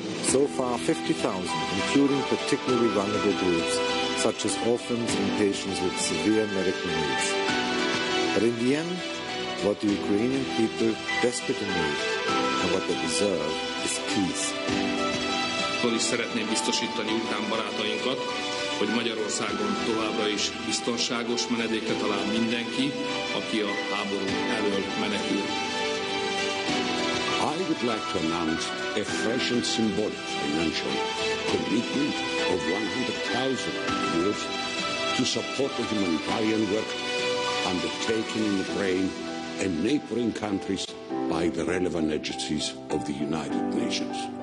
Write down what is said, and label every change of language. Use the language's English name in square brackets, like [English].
[English] So far, 50,000, including particularly vulnerable groups, such as orphans and patients with severe medical needs. But in the end, what the Ukrainian people desperately need and what they deserve is peace. [Hungarian] Is szeretném biztosítani ukrán barátainkat, hogy Magyarországon továbbra is biztonságos menedékre talál mindenki, aki a háború elől menekül. [English] I would like to announce a fresh and symbolic financial commitment of 100,000 euros to support the humanitarian work undertaken in Ukraine and neighboring countries by the relevant agencies of the United Nations.